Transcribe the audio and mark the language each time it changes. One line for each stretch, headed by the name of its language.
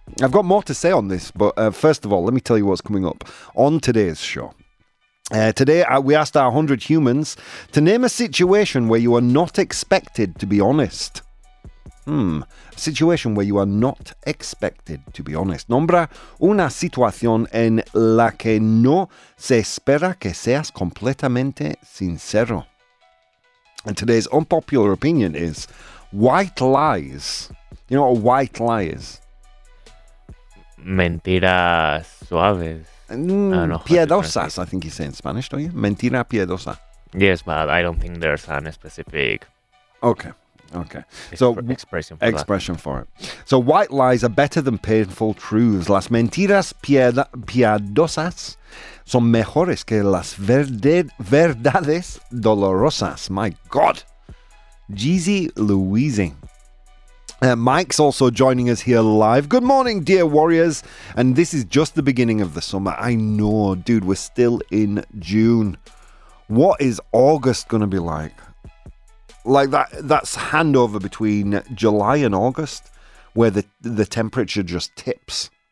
English: I've got more to say on this, but first of all, let me tell you what's coming up on today's show. Today, we asked our 100 humans to name a situation where you are not expected to be honest. A situation where you are not expected to be honest.
Spanish: Nombra una situación en la que no se espera que seas completamente sincero.
English: And today's unpopular opinion is white lies. You know what a white lie is?
Spanish: Mentiras suaves.
English: Piadosas, I think you say in Spanish, don't you?
Spanish: Mentira piadosa.
English: Yes, but I don't think there's a specific... Okay. So expression for it. So white lies are better than painful truths.
Spanish: Las mentiras piadosas son mejores que las verdades dolorosas.
English: My God. Jeezy Louise. Mike's also joining us here live. Good morning, dear warriors. And this is just the beginning of the summer. I know, dude, we're still in June. What is August going to be like? Like that's handover between July and August, where the temperature just tips.